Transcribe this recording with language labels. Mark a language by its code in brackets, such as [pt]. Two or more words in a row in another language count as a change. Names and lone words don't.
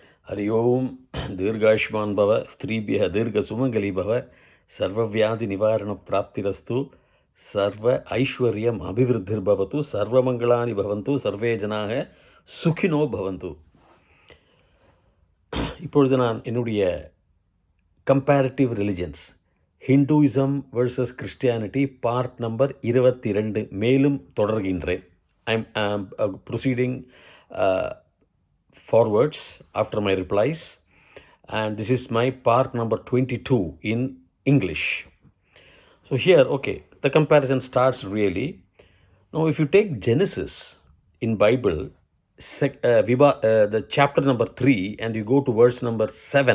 [sa] हरि ओम दीर्घायुष्मान भव स्त्रीभ्यः दीर्घसुमंगली भव सर्वव्याधि निवारण प्राप्तिरस्तु सर्व ऐश्वर्यम अभिवृद्धिर्भवतु सर्वमंगलानि भवन्तु सर्वे जनाः सुखिनो भवन्तु. [ta] இப்பொழுது நான் என்னுடைய [en] comparative religions Hinduism versus Christianity part number 22 [ta] மேலும் தொடர்கின்றேன். [en] I am proceeding forwards after my replies, and this is my part number 22 in English. So here, okay, the comparison starts really. Now if you take Genesis in Bible, the chapter number 3, and you go to verse number 7.